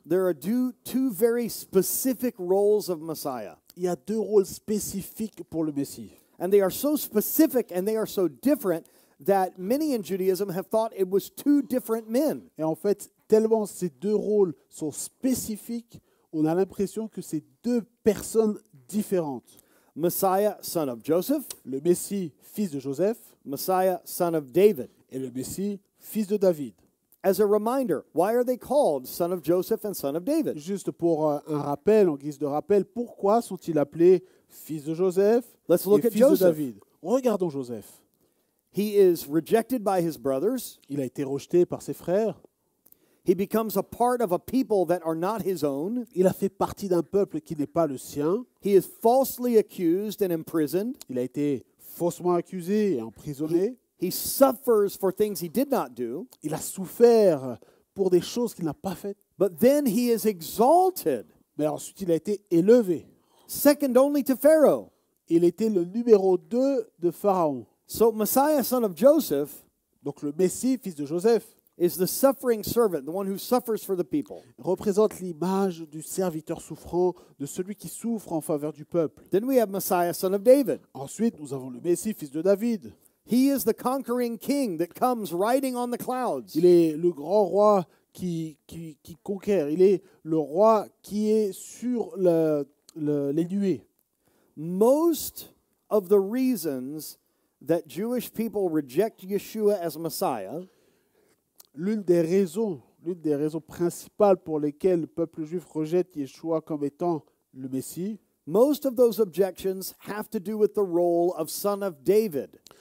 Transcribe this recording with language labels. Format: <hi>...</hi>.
<en>There are two very specific roles of Messiah.</en> <fr>il y a deux rôles spécifiques pour le Messie.</fr> <en>And they are so specific and they are so different that many in Judaism have thought it was two different men.</en> <fr>Et en fait, tellement ces deux rôles sont spécifiques, on a l'impression que c'est deux personnes différentes.</fr> <en>Messiah, son of Joseph,</en> <fr>Le Messie, fils de Joseph,</fr> <en>Messiah, son of David.</en> <fr>et le Messie, fils de David.</fr> <en>As a reminder, why are they called son of Joseph and son of David?</en> <fr>Juste pour un rappel, en guise de rappel, pourquoi sont-ils appelés fils de Joseph</fr> <en>Let's look</en> <fr>et</fr> <en>at</en> <fr>fils de</fr> <en>Joseph.</en> <fr>David? Regardons Joseph.</fr> <en>He is rejected by his brothers.</en> <fr>Il a été rejeté par ses frères.</fr> <en>He becomes a part of a people that are not his own.</en> <fr>Il a fait partie d'un peuple qui n'est pas le sien.</fr> <en>He is falsely accused and imprisoned.</en> <fr>Il a été faussement accusé et emprisonné.</fr> <en>He suffers for things he did not do.</en> <fr>Il a souffert pour des choses qu'il n'a pas faites.</fr> <en>But then he is exalted,</en> <fr>Mais ensuite, il a été élevé.</fr> <en>second only to Pharaoh.</en> <fr>Il était le numéro 2 de Pharaon.</fr> <en>So Messiah, son of Joseph,</en> <fr>Donc le Messie, fils de Joseph,</fr> <en>is the suffering servant, the one who suffers for the people.</en> <fr>représente l'image du serviteur souffrant, de celui qui souffre en faveur du peuple.</fr> <en>Then we have Messiah, son of David.</en> <fr>Ensuite, nous avons le Messie, fils de David.</fr> <en>He is the conquering king that comes riding on the clouds.</en> <fr>Il est le grand roi qui conquiert. Il est le roi qui est sur les nuées.</fr> <en>Most of the reasons that Jewish people reject Yeshua as Messiah</en> <fr>L'une des raisons principales pour lesquelles le peuple juif rejette Yeshua comme étant le Messie,</fr> <en>most of those objections have to do with the role of son of David.</en>